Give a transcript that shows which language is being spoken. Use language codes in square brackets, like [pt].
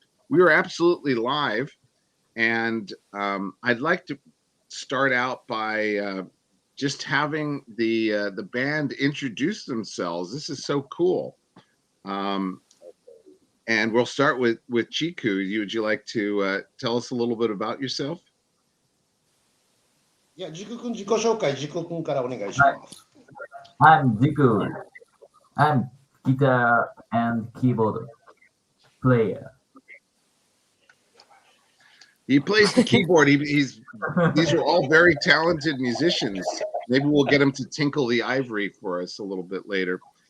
[en] We are absolutely live, and I'd like to start out by just having the band introduce themselves. This is so cool. And we'll start with Chiku. Would you like to tell us a little bit about yourself? [ja] いや、ジク君自己紹介、ジク君からお願いします。 [en] I'm Jiku. I'm guitar and keyboard player. He plays the keyboard. These are all very talented musicians. Maybe we'll get him to tinkle the ivory for us a little bit later.